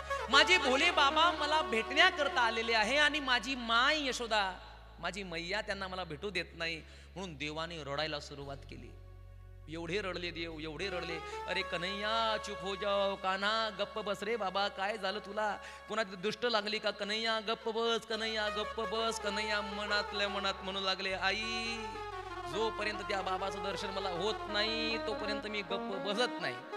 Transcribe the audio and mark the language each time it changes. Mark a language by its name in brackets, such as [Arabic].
[Marathi] माझे भोले बाबा मला भेटण्याकरता आलेले आहे आणि माझी माय यशोदा, माझी मैया त्यांना मला भेटू देत नाही, म्हणून देवाने रडायला सुरुवात केली। एवढे रडले देव, एवढे रडले, [Hindi] अरे कन्हैया चुप हो जाओ, [Marathi] कान्हा गप्प बस रे बाबा, काय झालं तुला, कोणाची दुष्ट लागली का? कन्हैया गप्प बस, कन्हैया गप्प बस। कन्हैया मनातल्या मनात म्हणू लागले, आई जोपर्यंत त्या बाबाचं दर्शन मला होत नाही तोपर्यंत मी गप्प बसत नाही।